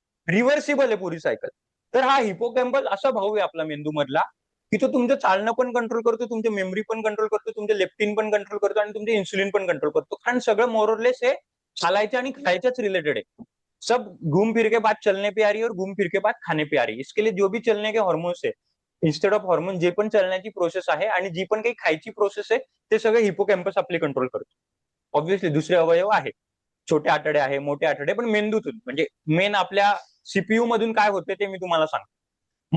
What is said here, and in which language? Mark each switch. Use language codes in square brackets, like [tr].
[mr] Reversible आहे पुरी cycle. तर हा हिपोकॅम्पस असा भाऊ आहे आपला मेंदू मधला की तो तुमचं चालणं पण कंट्रोल करतो, तुमची मेमरी पण कंट्रोल करतो, तुमचे लेप्टिन पण कंट्रोल करतो आणि तुमचे इन्सुलिन पण कंट्रोल करतो. कारण सगळं मोरलेस हे चालायच्या आणि खायच्याच रिलेटेड आहे. [hi] सब घूम फिर के बाद चलने पे आ रही है और घूम फिर के बाद खाने पे आ रही है. इसके लिए जो भी चलने के हॉर्मोन्स है, [en] instead of hormone, [mr] जे पण चलण्याची प्रोसेस आहे आणि जी पण काही खायची प्रोसेस आहे ते सगळं हिपोकॅम्पस आपली कंट्रोल करतो. ऑब्व्हियसली दुसरे अवयव आहे, छोटे आतडे आहे, मोठे आतडे, पण मेंदूतून म्हणजे मेन आपल्या सीपीयू मधून काय होते ते मी तुम्हाला सांगतो.